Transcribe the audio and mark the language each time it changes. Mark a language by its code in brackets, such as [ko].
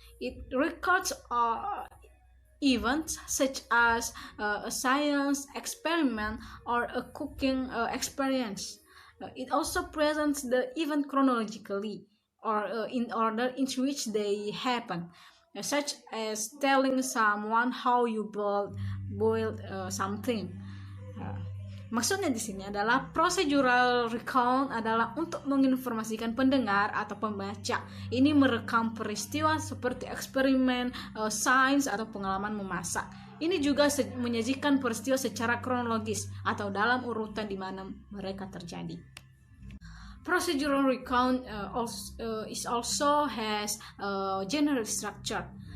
[en] It records events such as a science experiment or a cooking experience. It also presents the event chronologically or in order in which they happen, such as telling someone how you boiled something. [id] Maksudnya di sini adalah procedural recount adalah untuk menginformasikan pendengar atau pembaca. Ini merekam peristiwa seperti eksperimen, sains atau pengalaman memasak. Ini juga menyajikan peristiwa secara kronologis atau dalam urutan di mana mereka terjadi. [en] Procedural recount also has general structure.